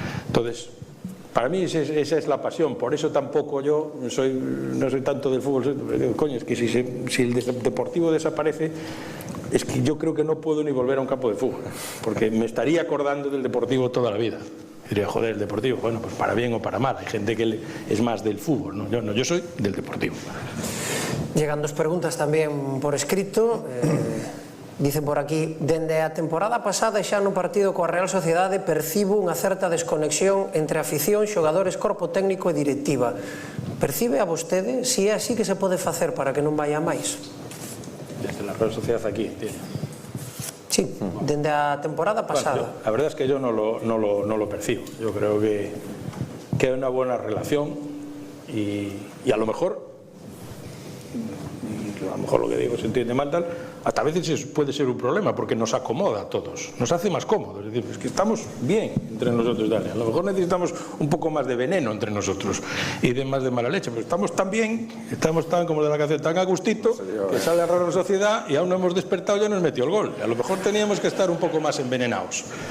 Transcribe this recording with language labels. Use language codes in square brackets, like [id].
[es] Entonces, para mí esa es la pasión, por eso tampoco yo no soy tanto del fútbol. Coño, es que si el Deportivo desaparece, es que yo creo que no puedo ni volver a un campo de fútbol, porque me estaría acordando del Deportivo toda la vida. Diría, joder, el Deportivo, bueno, pues para bien o para mal, hay gente que es más del fútbol, ¿no? Yo soy del Deportivo. [gl] Llegan dos preguntas tamén por escrito. Dicen por aquí, dende a temporada pasada xa no partido coa Real Sociedade percibo unha certa desconexión entre afición, xogadores, corpo técnico e directiva. Percibe a vostede si é así que se pode facer para que non vaya máis? [es] Desde la Real Sociedad aquí, entiendo. [gl] Sí, dende a temporada pasada. [es] Bueno, la verdad es que yo no lo percibo. Yo creo que hay una buena relación y a lo mejor lo que digo se entiende mal tal, hasta a veces puede ser un problema porque nos acomoda a todos, nos hace más cómodos, es decir, es que estamos bien entre nosotros, dale, a lo mejor necesitamos un poco más de veneno entre nosotros y de más de mala leche, pero estamos tan bien, estamos tan como de la canción, tan a gustito, que sale a Real Sociedad y aún no hemos despertado, ya nos metió el gol, a lo mejor teníamos que estar un poco más envenenados.